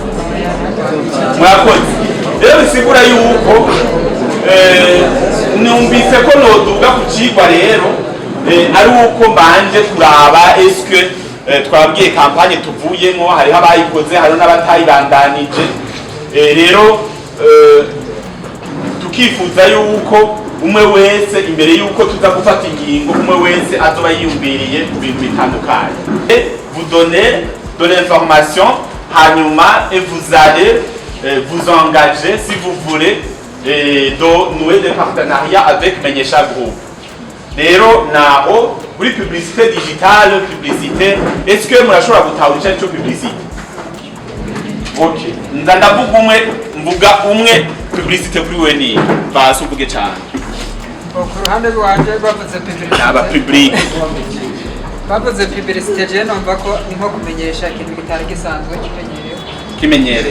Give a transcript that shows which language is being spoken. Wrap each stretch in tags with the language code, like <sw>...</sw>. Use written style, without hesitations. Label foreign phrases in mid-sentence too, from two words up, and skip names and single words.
<rn>Mwakoze rero bisigura yuko numvise ko noduga ku cigwa rero ari uko mbanje kuraba eske twabwiye kampanye tuvuyemo hariho abayikoze hariho n'abatayibandanije. Rero tukifuza yuko umwe wese imbere yuko tuza gufata ingingo umwe wese azoba yiyumviriye ku bintu bitandukanye.</rn> <fr>Vous donnez de l'information hanyuma et vous allez vous engager si vous voulez de nouer des partenariats avec Menyesha Group.</fr> <rn>Rero naho muri</rn> <fr>publicité digitale,</fr> <rn>publicité, est-ce que murashobora gutahura ico publicité? OK. Mvuga umwe publicité kuri we ni basi uvuge cyane. Ku ruhande rwanje bavuze publicité. Aba public. Bavuze publicité je numva ko nko kumenyesha ikintu kitari gisanzwe kimenyerewe.</rn>